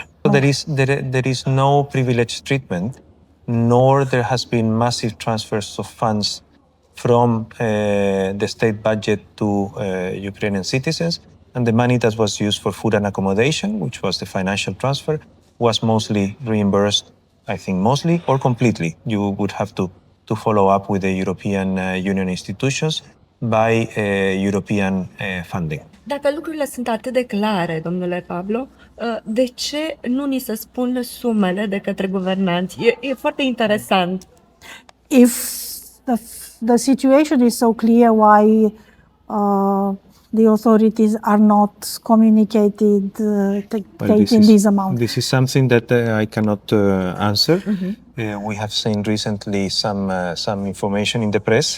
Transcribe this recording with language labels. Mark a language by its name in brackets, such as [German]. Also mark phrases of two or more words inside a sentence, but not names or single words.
[English] So there is no privileged treatment, nor there has been massive transfers of funds from the state budget to Ukrainian citizens, and the money that was used for food and accommodation, which was the financial transfer, was mostly reimbursed, I think mostly or completely. You would have to follow up with the European Union institutions by European funding. [Romanian] Dacă lucrurile sunt atât de clare, domnule Pablo, de ce nu ni se spun sumele de către guvernanți? E foarte interesant. [English] If the situation is so clear, why the authorities are not communicated taking these amounts? This is something that I cannot answer. We have seen recently some information in the press.